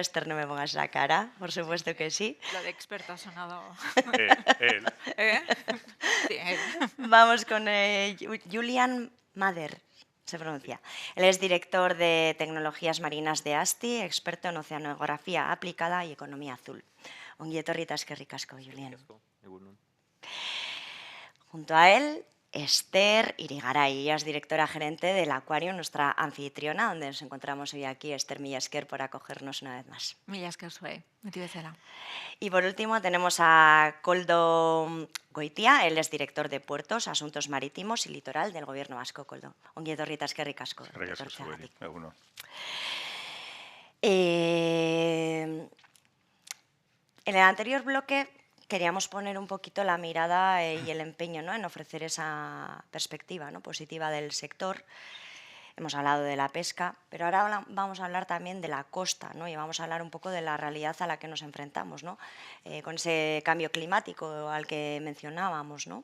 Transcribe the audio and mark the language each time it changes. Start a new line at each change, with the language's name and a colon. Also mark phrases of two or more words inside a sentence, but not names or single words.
Spanish: Esther, no me pongas la cara, por supuesto que sí. Lo de experto ha sonado. Él. ¿Eh? Sí, él. Vamos con Julian Mader, se pronuncia. Él es director de tecnologías marinas de ASTI, experto en oceanografía aplicada y economía azul.
Basque: Ongi etorri eta eskerrik asko, Julian.
Spanish: Junto a él, Esther Irigaray, ella es directora gerente del Aquarium, nuestra anfitriona, donde nos encontramos hoy aquí. Esther,
Basque: mila esker
Spanish: por acogernos una vez más.
Basque: Mila esker zuei, beti bezala.
Spanish: Y por último tenemos a Koldo Goitia, él es director de Puertos, Asuntos Marítimos y Litoral del Gobierno vasco.
Basque: Koldo, ongi etorri eta eskerrik asko. Egunon.
Spanish: En el anterior bloque queríamos poner un poquito la mirada y el empeño, ¿no?, en ofrecer esa perspectiva, ¿no?, positiva del sector. Hemos hablado de la pesca, pero ahora vamos a hablar también de la costa, ¿no?, y vamos a hablar un poco de la realidad a la que nos enfrentamos, ¿no?, con ese cambio climático al que mencionábamos, ¿no?